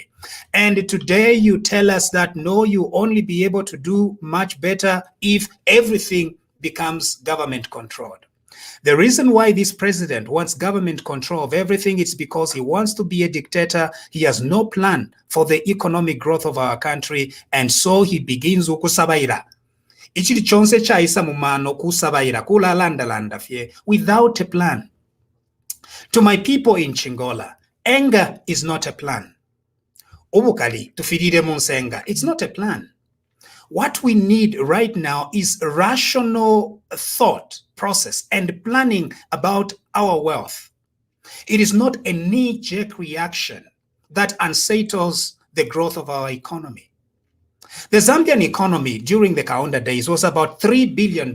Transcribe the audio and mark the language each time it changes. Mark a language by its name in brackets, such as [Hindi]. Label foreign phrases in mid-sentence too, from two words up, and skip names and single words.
[English] And today you tell us that no, you only be able to do much better if everything becomes government controlled. The reason why this president wants government control of everything is because he wants to be a dictator. He has no plan for the economic growth of our country, and so he begins ukusabaira. [Bemba] Ichili chonse chaisa mumano kusabaira kulalandalanda fye [English] without a plan. To my people in Chingola, anger is not a plan. [Bemba] Obukali tufirire munsenga, [English] it's not a plan. What we need right now is a rational thought process and planning about our wealth. It is not a knee-jerk reaction that unsettles the growth of our economy. The Zambian economy during the Kaunda days was about $3 billion.